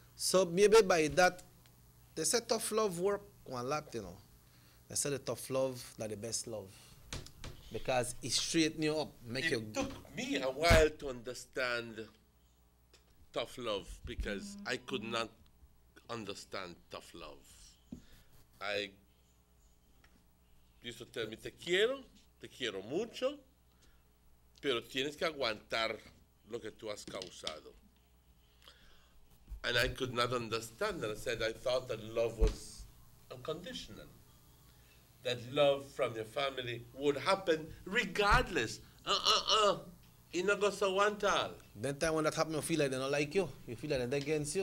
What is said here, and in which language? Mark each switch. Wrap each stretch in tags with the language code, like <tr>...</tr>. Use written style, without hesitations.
<en>So maybe by that, they say tough love work one lot, you know. They say the tough love not the best love. Because it straighten you up, make you... It took me a while to understand tough love, because I could not understand tough love. I used to tell me,</en> <es>te quiero mucho, pero tienes que aguantar lo que tú has causado.</es> <en>And I could not understand that. I said I thought that love was unconditional. That love from your family would happen regardless.</en> <es>Y no goes aguantar.</es> <en>Then time when that happens, you feel like they don't like you. You feel like they're against you.</en>